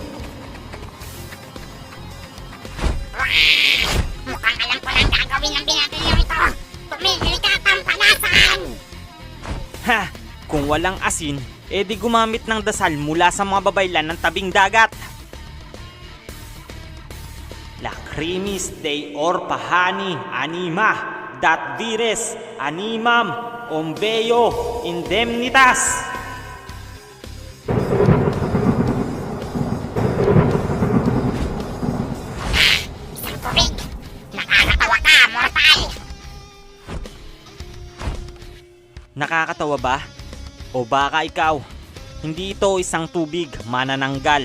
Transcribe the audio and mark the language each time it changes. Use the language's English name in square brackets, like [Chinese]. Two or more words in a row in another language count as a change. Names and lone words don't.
[Filipino] Mukhang alam ko lang gagawin ng binatilyo ito. Tumigil ka, pampalasan! Ha! Kung walang asin, edi gumamit ng dasal mula sa mga babaylan ng tabing dagat. [Latin] Lacrimis Dei Orpahani Anima Dat Vires Animam Ombeo Indemnitas. [Filipino] Isang tubig! Nakakatawa ka, mortal! Nakakatawa ba? O baka ikaw, hindi ito isang tubig manananggal.